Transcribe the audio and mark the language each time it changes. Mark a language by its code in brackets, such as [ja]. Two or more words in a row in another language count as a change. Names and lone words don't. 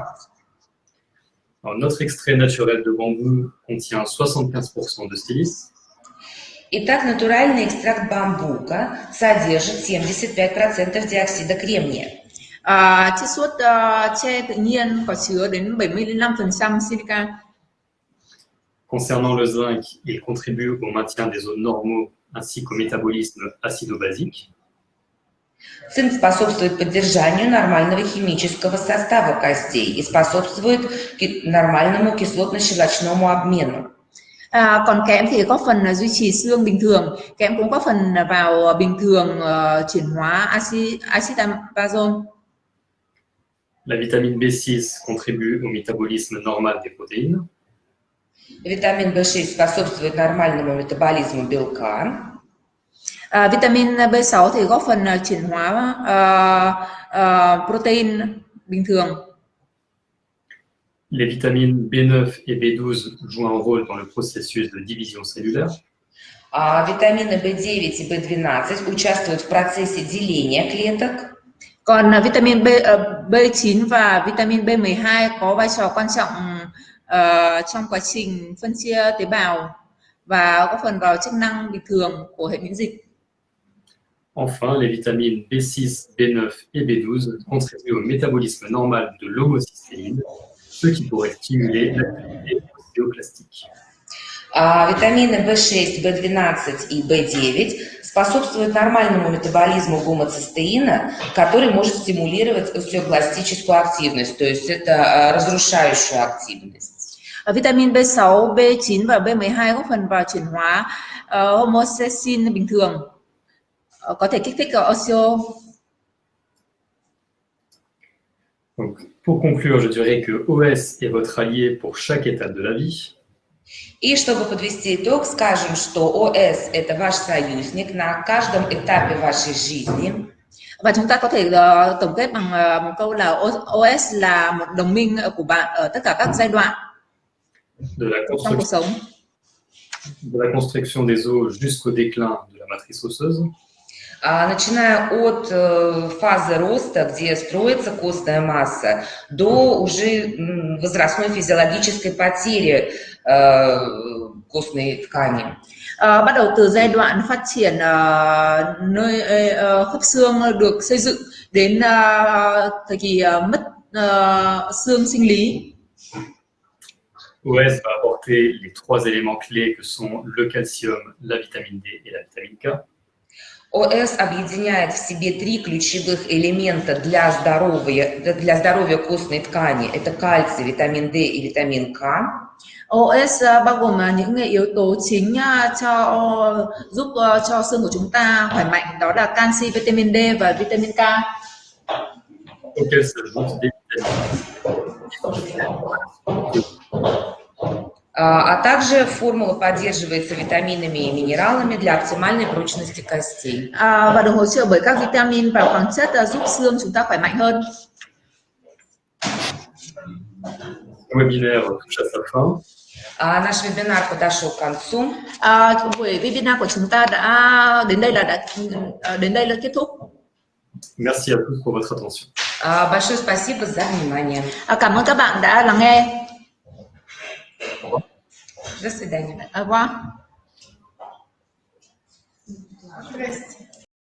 [fr] Alors, notre extrait naturel de bambou contient 75% de silice. [ru] Итак, натуральный экстракт бамбука содержит 75% диоксида кремния. [vi] Chiết xuất tre tự nhiên có chứa đến 75% silica. [fr] Concernant le zinc, il contribue au maintien des os normaux ainsi qu'au métabolisme acido-basique. [ru] Цинк способствует поддержанию нормального химического состава костей и способствует нормальному кислотно-щелочному обмену. [vi] Còn kẽm thì góp phần duy trì xương bình thường. Kẽm cũng góp phần vào bình thường chuyển hóa axit amazon. [fr] La vitamine B6 contribue au métabolisme normal des protéines. [ru] Витамин B6 способствует нормальному метаболизму белка. [vi] Vitamin B6 thì góp phần chuyển hóa protein bình thường. [fr] Les vitamines B9 et B12 jouent un rôle dans le processus de division cellulaire. [ru] Витамины B9 и B12 участвуют в процессе деления клеток. [vi] Còn vitamin B9 và vitamin B12 có vai trò quan trọng trong quá trình phân chia tế bào và góp phần vào chức năng bình thường của hệ miễn dịch. [fr] Enfin, les vitamines B6, B9 et B12 contribuent au métabolisme normal de l'homocystéine, ce qui pourrait stimuler l'activité ostéoclastique. [ru] Витамины B6, B12 и B9 способствуют нормальному метаболизму гомоцистеина, который может стимулировать остеокластическую активность, то есть это разрушающую активность. [vi] Vitamin B6, B9 và B12 góp phần vào chuyển hóa homocysteine bình thường, có thể kích thích osteo. [fr] Donc, pour conclure, je dirais que OS est votre allié pour chaque étape de la vie. [ru] И чтобы подвести итог, скажем, что ОС – это ваш союзник на каждом этапе вашей жизни. [vi] Và chúng ta có thể tổng kết bằng một câu là OS là một đồng minh của bạn ở tất cả các giai đoạn trong cuộc sống. [fr] De la construction des os jusqu'au déclin de la matrice osseuse. [ru] Начиная от фазы роста, где строится костная масса, до уже возрастной физиологической потери костной ткани. [vi] Bắt đầu từ giai đoạn phát triển nơi khớp xương được xây dựng đến thời kỳ mất xương sinh lý. [fr] OS va apporter les trois éléments clés que sont le calcium, la vitamine D et la vitamine K. [ru] ОС объединяет в себе три ключевых элемента для здоровья костной ткани. Это кальций, витамин D и витамин K. [vi] OS bao gồm những yếu tố chính giúp cho xương của chúng ta khỏe mạnh, đó là canxi, vitamin D và vitamin K. [fr] Auquel s'ajoutent des vitamines. [ru] А также формула поддерживается витаминами и минералами для оптимальной прочности костей. [vi] Và được hỗ trợ bởi các vitamin và khoáng chất giúp xương chúng ta khỏe mạnh hơn. [fr] Le webinaire touche à sa fin. [ru] Nаш вебинар подошел к концу. [vi] Buổi webinar của chúng ta đã đến đây là kết thúc. [fr] Merci à tous pour votre attention. [ru] Большое спасибо за внимание. [vi] Cảm ơn các bạn đã lắng nghe. [ru] До свидания. [fr] Au revoir.